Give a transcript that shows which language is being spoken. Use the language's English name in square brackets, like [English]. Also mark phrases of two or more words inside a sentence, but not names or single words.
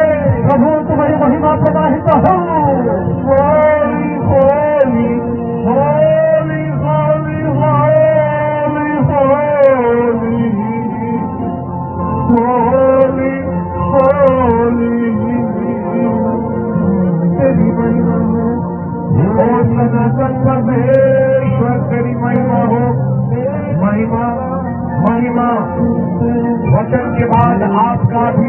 [Odia] ପ୍ରଭୁ ତୁମର ମହିମା ପ୍ରବାହିତ ହଉ। [Hindi] होली होली होली होली होली होली होली होली तेरी महिमा हो, ओ सनातन परमेश्वर तेरी महिमा हो। महिमा महिमा वचन के बाद आपका